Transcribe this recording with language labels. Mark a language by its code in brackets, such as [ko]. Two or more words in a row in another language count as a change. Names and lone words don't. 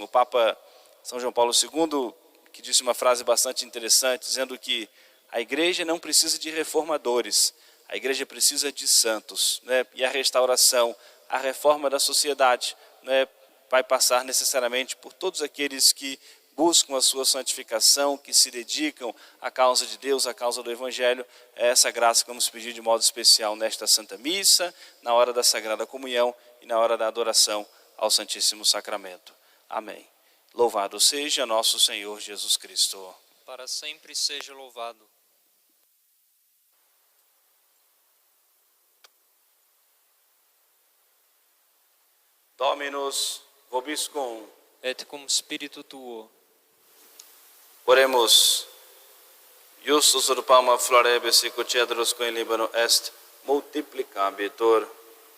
[pt] O Papa São João Paulo II, que disse uma frase bastante interessante, dizendo que a igreja não precisa de reformadores, a igreja precisa de santos, e a restauração, a reforma da sociedade, vai passar necessariamente por todos aqueles que buscam a sua santificação, que se dedicam à causa de Deus, à causa do Evangelho. É essa graça que vamos pedir de modo especial nesta Santa Missa, na hora da Sagrada Comunhão e na hora da adoração ao Santíssimo Sacramento. Amém. Louvado seja nosso Senhor Jesus Cristo. Para sempre seja louvado. [la] Dominus vobiscum. Et cum spiritu tuo. [pt] Oremos. [la] Justus urpama florebis sicut cedrus quo in Libano est multiplicabitur.